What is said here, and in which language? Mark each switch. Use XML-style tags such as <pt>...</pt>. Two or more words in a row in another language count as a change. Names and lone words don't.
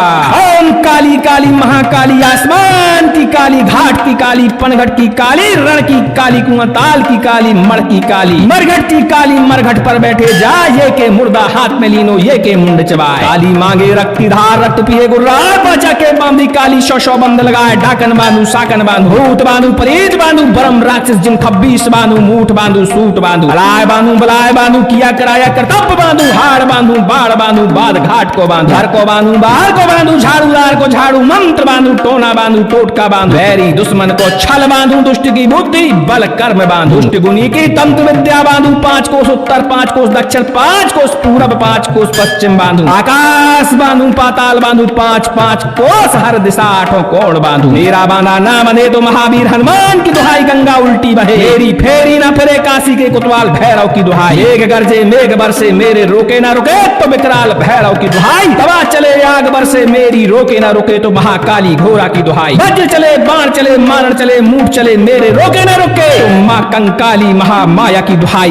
<hi>ओम काली काली महाकाली आसमान की काली, घाट की काली, पनघट की काली, रण की काली, कुआंताल की काली, मण की काली, मरघट की काली, मरघट पर बैठे जाए। ये के मुर्दा हाथ में लीनो, ये के मुंड चबाए। काली मांगे रक्त की धार, रक्त पिए गुर्राए, बाचा के बांधी काली, सौ सौ बंध लगाए। डाकन बांधू, साकन बांधू, भूत बांधू, परीत बांधू, बरम राक्षस जिन खब्बीस बांधू, मूठ बांधू, सूट बांधू, अलाय बांधू, बलाय बांधू, किया कराया कर्तव्य बांधू, हाड़ बांधू, बाढ़ बांधू, बाद घाट को बांधू, घर को बांधू, बाहर को बांधू, झाड़ूदार को झाड़ू मंत्र बांधू, टोना बांधू, टोटका बांधू, बैरी दुश्मन को छल बांधू, दुष्ट की बुद्धि बल कर्म बांधू, दुष्ट गुनी की तंत्र विद्या बांधू। 5 कोस उत्तर, 5 कोस दक्षिण, 5 कोस पूरब, 5 कोस पश्चिम बांधू, आकाश बांधू, पाताल बांधू, 5 कोस हर दिशा, 8 कोण बांधू। मेरा बांधा ना बंधे तो महावीर हनुमान की दुहाई। गंगा उल्टी बहे मेरी, फेरी ना फिरे काशी के कुतवाल भैरव की दुहाई। मेघ गरजे मेघ बरसे, मेरे रोके ना रुके तो विकराल भैरव की दुहाई। तवा चले आग बरसे, मेरी रोके ना रुके तो महाकाली घोरा की दुहाई। वज्र चले बाण चले, मारण चले, मूठ चले, मेरे रोके ना रुके तो मां कंकाली महामाया की दुहाई।</hi>